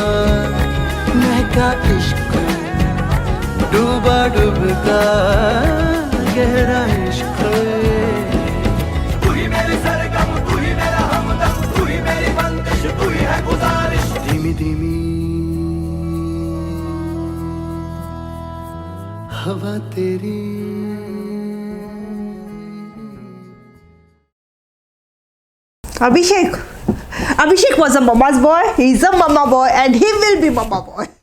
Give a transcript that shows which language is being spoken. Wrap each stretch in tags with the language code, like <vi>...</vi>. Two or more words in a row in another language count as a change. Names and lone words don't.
<hi>महका इश्क, डूबा डूबका गहरा इश्क। तू ही मेरी सरगम, तू ही मेरा हमदम, तू ही मेरी बंदिश, तू ही है गुजारिश। धीमी धीमी हवा तेरी।</hi> <en>Abhishek was a mama's boy. He's a mama boy and he will be mama boy.</en>